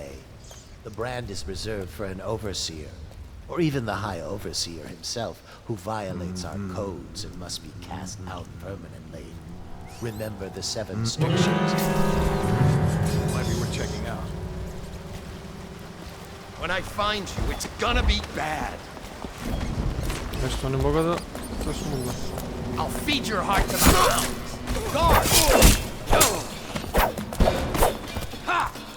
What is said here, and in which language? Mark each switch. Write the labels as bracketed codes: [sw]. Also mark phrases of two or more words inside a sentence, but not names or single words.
[en] The brand is reserved for an overseer, or even the High Overseer himself, who violates our codes and must be cast out permanently. Remember the 7 strictures. Might be worth checking out. When I find you, it's gonna be bad. [bg] Нещо не мога да... Точно мога. [en] I'll feed your heart to the hounds. Guard! Ha!